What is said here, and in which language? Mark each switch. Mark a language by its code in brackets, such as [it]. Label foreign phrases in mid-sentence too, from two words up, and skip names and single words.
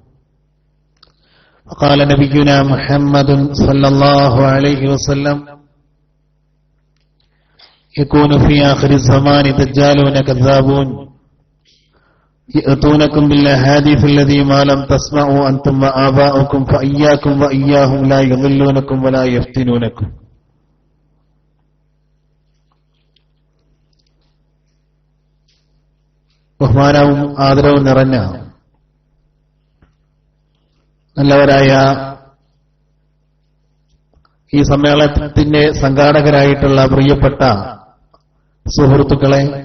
[ar] وقال نبينا محمد صلى الله عليه وسلم يكون في آخر الزمان دجالون كذابون يأتونكم بالأحاديث الذي ما لم تسمعوا أنتم وآباؤكم فإياكم وإياهم لا يضلونكم ولا يفتنونكم. [ml] ബഹുമാനവും ആദരവും നിറഞ്ഞ നല്ലവരായ ഈ സമ്മേളനത്തിന്റെ സംഘാടകരായിട്ടുള്ള പ്രിയപ്പെട്ട സുഹൃത്തുക്കളെ,